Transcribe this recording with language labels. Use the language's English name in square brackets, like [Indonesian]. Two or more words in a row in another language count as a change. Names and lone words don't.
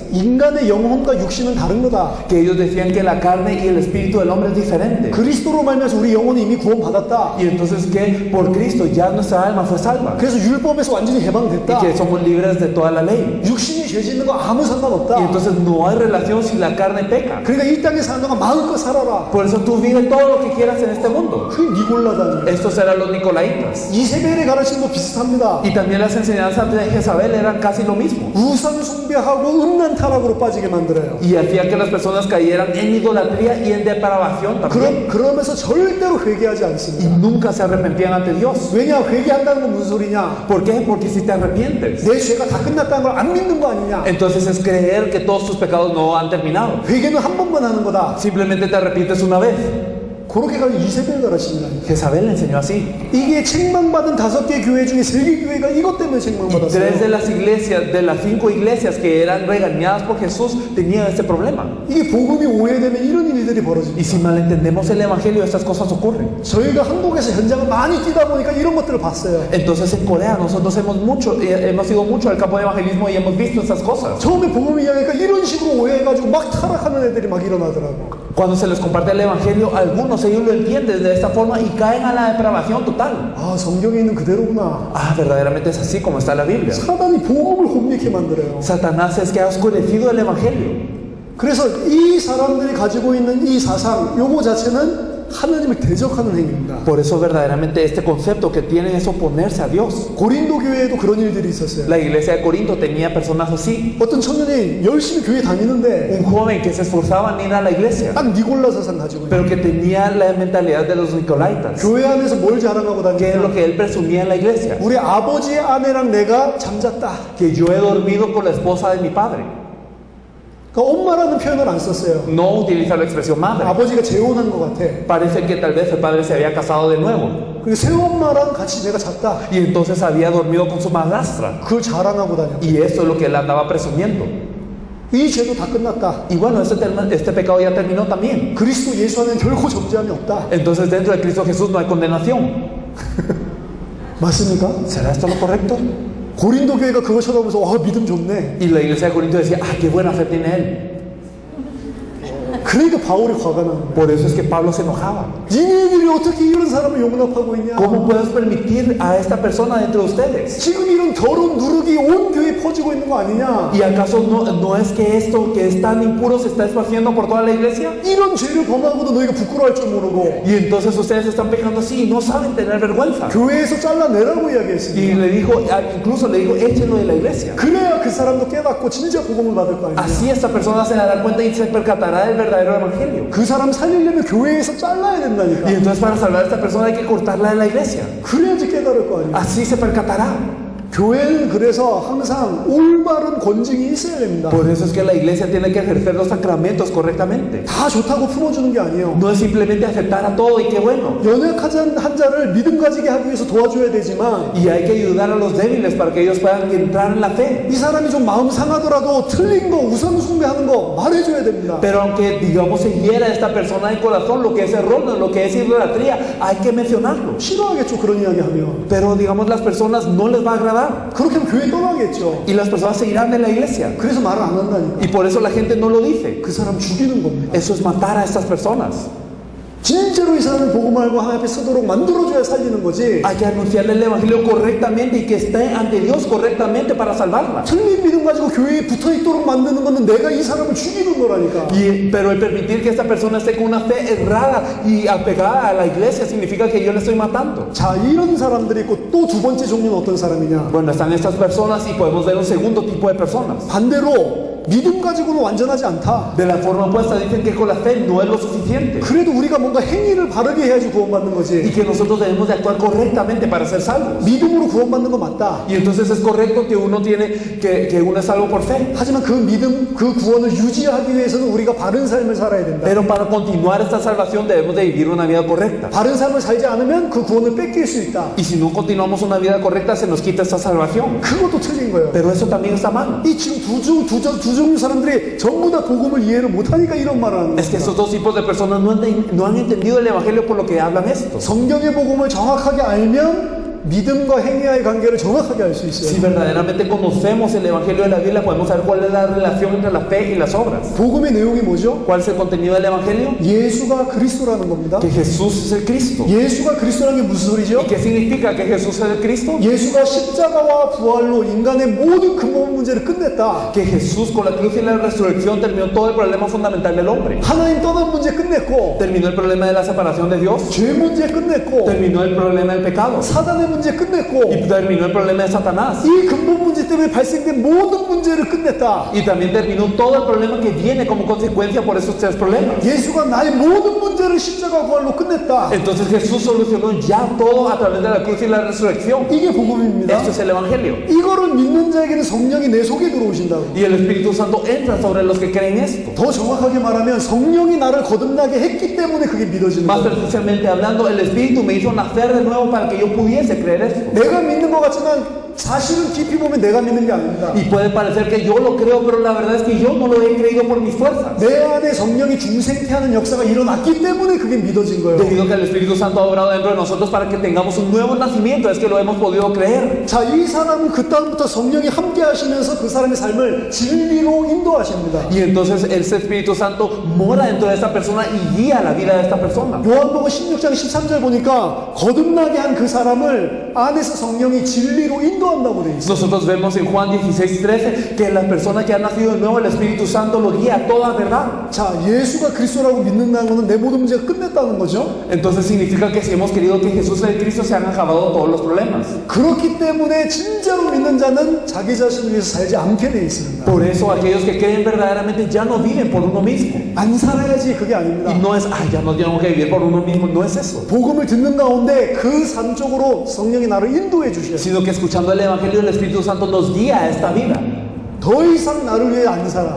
[Korean] 인간의 영혼과 육신은 다른 거다. [Spanish] Que ellos decían que la carne y el espíritu del hombre es diferente. [Korean] 그리스도로 말미암아서 우리 영혼이 이미 구원받았다. [Spanish] Y entonces que por Cristo ya nuestra alma fue salva. [Korean] 그래서 율법에서 완전히 [Spanish] Y [Korean] 해방됐다. [Spanish] que somos libres de toda la ley. [Korean] 육신이 죄 짓는 거 아무 [Spanish] Y [Korean] 상관없다. [Spanish] entonces no hay relación si la carne peca. [Korean] 그러니까 이 땅에 사는 동안 마음껏 살아라. [Spanish] Por eso tú vives todo lo que quieras en este mundo. [Korean] 그게 니골라당이에요. [Spanish] Estos eran los nicolaitas. [Korean] 이세벨의 가르침도 비슷합니다. [Spanish] Y también las enseñanzas de Jezabel eran casi lo mismo. [Korean] 우상 숭배하고 음란 타락으로 빠지게 만들어요. [Spanish] Y hacía que las personas cayeran en idolatría y en depravación también. [Korean] 그러면서 절대로 회개하지 [Spanish] Y [Korean] 않습니다. [Spanish] nunca se arrepentían ante Dios. [Korean] 왜냐? 회개한다는 건 무슨 소리냐? [Spanish] ¿Por qué? Porque si te arrepientes, [Korean] 내 죄가 다 끝났다는 걸 안 믿는 거 아니냐? [Spanish] entonces es creer que todos tus pecados no han terminado. [Korean] 회개는 한 번만 하는 거다. [Spanish] Simplemente te arrepientes una vez. [Korean] 그렇게 가지고 이세벨 가르침이라니까. [Spanish] Jezabel le enseñó así. [Korean] 이게 책망받은 5개 교회 중에 3개 교회가 이것 때문에 [Spanish] Y 3 de [Korean] 책망받았어요. [Spanish] las iglesias, de las 5 iglesias que eran regañadas por Jesús, tenían este problema. [Korean] 이게 복음이 오해되면 이런 일들이 벌어집니다. [Spanish] Y si malentendemos el evangelio, estas cosas ocurren. [Korean] 저희가 한국에서 현장을 많이 뛰다 보니까 이런 것들을 봤어요. [Spanish] Entonces en Corea nosotros hemos ido mucho al campo de evangelismo y hemos visto estas cosas. [Korean] 처음에 복음을 이야기하니까 이런 식으로 오해해가지고 막 타락하는 애들이 막 일어나더라고. [Spanish] Cuando se les comparte el evangelio, algunos ellos lo entienden de esta forma y caen a la depravación total. [Korean] 아, 성경에 있는 그대로구나. [Spanish] Ah, verdaderamente es así como está la Biblia. [Korean] 사단이 복음을 혼미케 만들어요. [Spanish] Satanás es que ha oscurecido el evangelio. [Korean] 그래서 이 사람들이 가지고 있는 이 사상, 요거 자체는 하나님을 대적하는 행위입니다. [Spanish] Por eso verdaderamente este concepto que tienen es oponerse a Dios. [Korean] 고린도 교회에도 그런 일들이 있었어요. [Spanish] La iglesia de Corinto tenía personas así. [Korean] 어떤 청년이 열심히 교회 다니는데 [Spanish] Un joven que se esforzaba en ir a la iglesia, [Korean] 딱 니골라 사상 가지고 있어요. [Spanish] pero que tenía la mentalidad de los nicolaitas. [Korean] 교회 안에서 뭘 자랑하고 [Spanish] ¿Qué es lo [Korean] 다니냐? [Spanish] que él presumía en la iglesia? [Korean] 우리 아버지의 아내랑 내가 잠잤다. [Spanish] Que yo he dormido con la esposa de mi padre. [Korean] 그러니까 엄마라는 표현을 안 썼어요. [Spanish] No utiliza la expresión madre. [Korean] 아버지가 재혼한 것 같아. [Spanish] Parece que tal vez el padre se había casado de nuevo [Korean] 그리고 새엄마랑 같이 내가 잤다. [Spanish] y entonces había dormido con su madrastra. [Korean] 그걸 자랑하고 다녔다. [Spanish] Y eso es lo que él andaba presumiendo. [Korean] 이 죄도 다 끝났다. [Spanish] Y bueno, este pecado ya terminó también. [Korean] 그리스도 예수 안에는 결코 정죄함이 없다. [Spanish] Entonces dentro de Cristo Jesús no hay condenación. [Korean] 맞습니까? [Spanish] ¿Será esto lo correcto? [Korean] 고린도 교회가 그거 쳐다보면서 와 믿음 좋네. [Spanish] Y la iglesia de Corinto decía, ah, qué buena fe tiene él. [Korean] 그러니까 바울이 화가 나는 거야. [Spanish] Por eso es que Pablo se enojaba. [Korean] 니네들이 어떻게 이런 사람을 용납하고 있냐? [Spanish] ¿Cómo puedes permitir a esta persona dentro de ustedes? [Korean] 지금 이런 더러운 누룩이 온 교회에 퍼지고 있는 거 아니냐? [Spanish] ¿Y acaso no es que esto que es tan impuro se está esparciendo por toda la iglesia? [Korean] 이런 죄를 범하고도 너희가 부끄러워할 줄 모르고 [Spanish] Y entonces ustedes están pecando así y no saben tener vergüenza. [Korean] 교회에서 잘라내라고 [Spanish] Y [Korean] 이야기했습니다. [Spanish] le dijo, incluso le dijo, échenlo de la iglesia. [Korean] 그래야 그 사람도 깨닫고 진짜 복음을 받을 거 아니냐? [Spanish] Así esta persona se dará cuenta y se percatará del verdadero evangelio. [Korean] 그 사람 살리려면 교회에서 잘라야 된다니까. [Spanish] Y entonces para salvar a esta persona hay que cortarla de la iglesia. [Korean] 그래야지 깨달을 거 아니야. [Spanish] Así se percatará. [Korean] 교회는 그래서 항상 올바른 권징이 있어야 됩니다. [Spanish] Por eso es que la iglesia tiene que ejercer los sacramentos correctamente. [Korean] 다 좋다고 품어주는 게 아니에요. [Spanish] No es simplemente aceptar a todo y qué bueno. [Korean] 연약한 한 자를 믿음 가지게 하기 위해서 도와줘야 되지만 [Spanish] Y hay que ayudar a los débiles para que ellos puedan entrar en la fe. [Korean] 이 사람이 좀 마음 상하더라도 틀린 거 우상 숭배하는 거 말해줘야 됩니다. [Spanish] Pero aunque digamos se hiera esta persona de corazón, lo que es erróneo, lo que es idolatría, hay que mencionarlo. [Korean] 싫어하겠죠, 그런 이야기 하면. [Spanish] Pero digamos las personas no les va a agradar. [Korean] 그렇게 하면 교회 떠나겠죠. [Spanish] Y las personas se irán de la iglesia. [Korean] 그래서 말을 안 한다니까. [Spanish] Y por eso la gente no lo dice. [Korean] 그 사람 죽이는 겁니다. [Spanish] Eso es matar a estas personas. [Korean] 진짜로 이 사람이 복음을 알고 하나님 앞에 서도록 만들어줘야 살리는 거지. [Spanish] Hay que anunciarle el evangelio correctamente y que esté ante Dios correctamente para salvarla. [Korean] 틀린 믿음 가지고 교회에 붙어있도록 만드는 거는 내가 이 사람을 죽이는 거라니까. [Spanish] Pero el permitir que esta persona esté con una fe errada y apegada a la iglesia significa que yo le estoy matando. [Korean] 자, 이런 사람들이 있고 또 두 번째 종류는 어떤 사람이냐. [Spanish] Bueno, están estas personas y podemos ver un segundo tipo de personas. [Korean] 반대로 믿음 가지고는 완전하지 않다. [Spanish] De la forma opuesta dicen que con la fe no es lo suficiente [Korean] 그래도 우리가 뭔가 행위를 바르게 해야지 구원받는 [Spanish] y [Korean] 거지. [Spanish] que nosotros debemos de actuar correctamente para ser salvos. [Korean] 믿음으로 구원받는 거 맞다. [Spanish] Y entonces es correcto que uno tiene que uno es salvo por fe. [Korean] 하지만 그 믿음, 그 구원을 유지하기 위해서는 우리가 바른 삶을 살아야 된다. [Spanish] Pero para continuar esta salvación debemos de vivir una vida correcta. [Korean] 바른 삶을 살지 않으면 그 구원을 뺏길 수 있다. [Spanish] Y si no continuamos una vida correcta se nos quita esta salvación. [Korean] 그것도 틀린 거예요. [Spanish] Pero eso también está mal. [Korean] 이 지금 두 종류 사람들이 전부 다 복음을 이해를 못하니까 이런 말을 하는 [Spanish] Es que [Korean] 겁니다. [Spanish] estos dos tipos de personas no han entendido el evangelio por lo que hablan esto. [Korean] 성경의 복음을 정확하게 알면 믿음과 행위와의 관계를 정확하게 알 수 [Spanish] Si [Korean] 있어요. [Spanish] verdaderamente conocemos el evangelio de la Biblia podemos saber cuál es la relación entre la fe y las obras. [Korean] 복음의 내용이 뭐죠? [Spanish] ¿Cuál es el contenido del evangelio? [Korean] 예수가 그리스도라는 겁니다. [Spanish] Que Jesús es el Cristo. [Korean] 예수가 그리스도라는 게 무슨 소리죠? [Spanish] ¿Y qué significa que Jesús es el Cristo? [Korean] 예수가 십자가와 부활로 인간의 모든 근본 문제를 끝냈다. [Spanish] Que Jesús con la cruz y la resurrección terminó todo el problema fundamental del hombre. [Korean] 하나님 떠난 문제 끝냈고, [Spanish] Terminó el problema de la separación de Dios. [Korean] 죄 문제 끝냈고, [Spanish] Terminó el problema del pecado. [Korean] 사단의 문제 끝냈고, [Spanish] Y terminó el problema de Satanás. [Korean] 이 근본 문제 때문에 발생된 모든 문제를 끝냈다. [Spanish] Y también terminó todo el problema que viene como consecuencia por esos tres problemas. [Korean] 예수가 나의 모든 문제를 십자가 부활로 끝냈다. [Spanish] Entonces Jesús solucionó ya todo a través de la cruz y la resurrección. [Korean] 이게 복음입니다. [Spanish] Esto es el evangelio. [Korean] 이거를 믿는 자에게는 성령이 내 속에 들어오신다고. [Spanish] Y el Espíritu Santo entra sobre los que creen esto. [Korean] 더 정확하게 말하면 성령이 나를 거듭나게 했기 때문에 그게 믿어지는 [Spanish] Más [Korean] 거예요. [Spanish] precisamente hablando, el Espíritu me hizo nacer de nuevo para que yo pudiese creer esto. [Korean] 내가 믿는 것 같지만 사실은 깊이 보면 내가 믿는 게 아닙니다. [Spanish] Y puede parecer que yo lo creo, pero la verdad es que yo no lo he creído por mis fuerzas. [Korean] 내 안에 성령이 중생케하는 역사가 일어났기 때문에 그게 믿어진 거예요. [Spanish] Debido a que el Espíritu Santo ha obrado dentro de nosotros para que tengamos un nuevo nacimiento, es que lo hemos podido creer. [Korean] 자, 이 사람은 그 다음부터 성령이 함께 하시면서 그 사람의 삶을 진리로 인도하십니다. [Spanish] Y entonces ese Espíritu Santo mora dentro de esta persona y guía la vida de esta persona. [Korean] 요한복음 16장 13절 보니까 거듭나게 한 그 사람을 안에서 성령이 진리로 인도한다고 돼 있어요. [Spanish] Nosotros vemos en Juan 16:13 que la persona que ha nacido de nuevo, el Espíritu Santo lo guía a toda verdad. [Korean] 자, 예수가 그리스도라고 믿는다는 것은 내 모든 문제가 끝냈다는 거죠. [Spanish] Entonces significa que si hemos querido que Jesús es el Cristo, se han acabado todos los problemas. [Korean] 그렇기 때문에 진짜로 믿는 자는 자기 자신을 위해서 살지 않게 돼 있습니다. [Spanish] Por eso aquellos que creen verdaderamente ya no viven por uno mismo. [Korean] 안 살아야지 그게 아닙니다. [Spanish] Y no es, ay, ya no tenemos que vivir por uno mismo, no es eso. [Korean] 복음을 듣는 가운데 그 삶 쪽으로 성령이 나를 인도해 주셔요. [Spanish] Sino que escuchando el Evangelio, el Espíritu Santo nos guía a esta vida. [Korean] 더 이상 나를 위해 안 살아.